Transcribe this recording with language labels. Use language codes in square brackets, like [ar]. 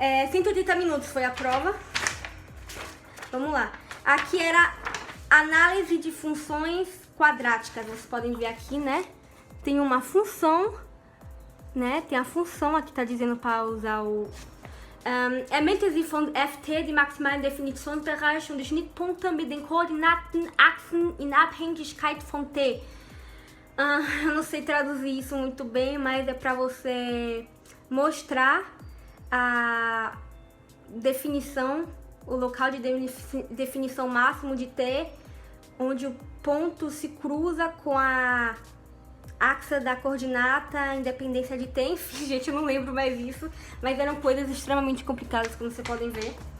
[pt] 180 minutos foi a prova. Vamos lá. Aqui era análise de funções quadráticas. Vocês podem ver aqui, né? Tem uma função, né? Tem a função, aqui tá dizendo para usar o... [de] Ermitteln Sie von ft die maximalen Definitionsbereiche und die Schnittpunkte mit den Koordinatenachsen in Abhängigkeit von t. [pt] Eu não sei traduzir isso muito bem, mas é para você mostrar a definição, o local de definição máximo de t, onde o ponto se cruza com a axa da coordenata, independência de t, enfim, gente, eu não lembro mais isso, mas eram coisas extremamente complicadas, como vocês podem ver.